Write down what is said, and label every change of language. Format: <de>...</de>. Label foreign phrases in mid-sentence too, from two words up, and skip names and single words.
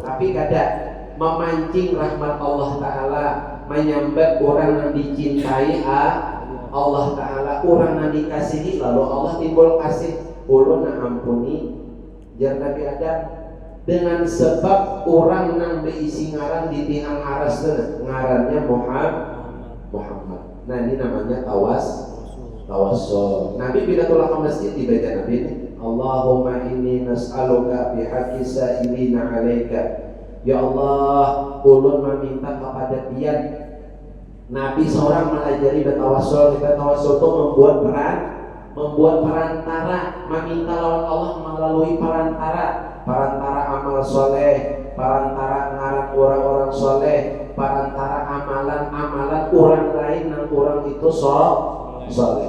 <bjn>Tapi kada memancing rahmat Allah Ta'ala, menyambat orang yang dicintai Allah Ta'ala, orang yang dikasihi, lalu Allah timbul kasih ulun yang ampuni. Jar Nabi Adam dengan sebab orang yang berisi ngaran di tiang aras itu, ngarannya Muhammad. Nah, ini namanya tawassul. Nabi bila tulah ke masjid dibaca Nabi ini,</bjn> <ar>Allahumma inni nas'aluka bihaqqi sa'ilina 'alaika.</ar> <bjn>Ya Allah, ulun meminta kepada Tian. Nabi seorang melajari bertawassul. Kita tawassul itu membuat perantara, meminta lawan Allah melalui perantara amal soleh, perantara ngaran orang-orang soleh, perantara amalan orang lain yang orang itu soleh.</bjn>